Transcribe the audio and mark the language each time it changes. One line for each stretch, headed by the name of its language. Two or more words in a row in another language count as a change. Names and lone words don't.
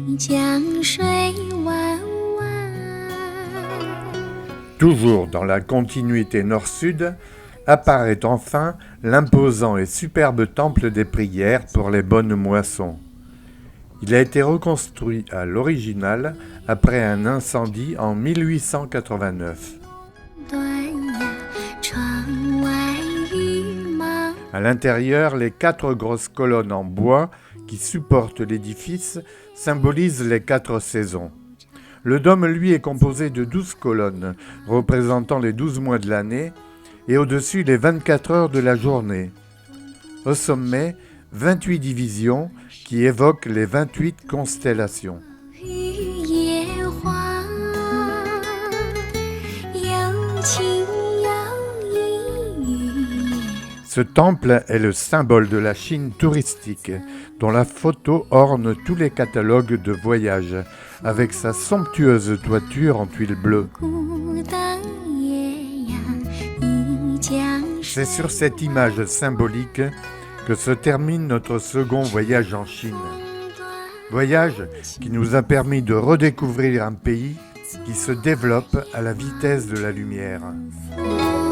Chinese: 江水弯弯。
French: Toujours dans la continuité nord-sud, apparaît enfin l'imposant et superbe temple des prières pour les bonnes moissons. Il a été reconstruit à l'original après un incendie en 1889.
Chinese: 断呀，窗外雨茫。
French: À l'intérieur, les 4 grosses colonnes en bois qui supportent l'édifice symbolisent les 4 saisons. Le dôme, lui, est composé de 12 colonnes, représentant les 12 mois de l'année, et au-dessus les 24 heures de la journée. Au sommet, 28 divisions qui évoquent les 28 constellations.
Chinese: 雨夜花，有情有义。
French: Ce temple est le symbole de la Chine touristique, dont la photo orne tous les catalogues de voyage, avec sa somptueuse toiture en tuiles bleues.
Chinese: 孤灯夜阳一江水。
French: C'est sur cette image symbolique que se termine notre second voyage en Chine. Voyage qui nous a permis de redécouvrir un pays qui se développe à la vitesse de la lumière.